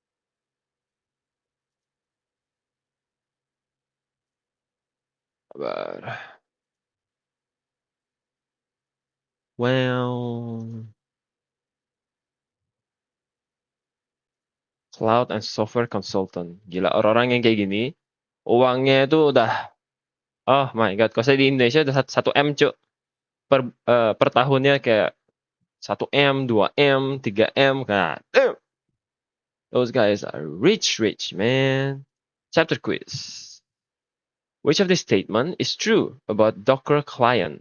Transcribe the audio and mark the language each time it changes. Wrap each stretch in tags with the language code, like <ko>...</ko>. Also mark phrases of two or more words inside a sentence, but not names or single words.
<en>But, well, cloud and software consultant.</en> <id>Gila, orang-orang yang kayak gini, uangnya itu udah,</id> <en>oh my god,</en> <id>kalau saya di Indonesia udah 1 M, cuk. Per tahunnya kayak 1 M, 2 M, 3 M.</id> <en>God damn. Those guys are rich, man. Chapter quiz. Which of this statement is true about Docker client?</en>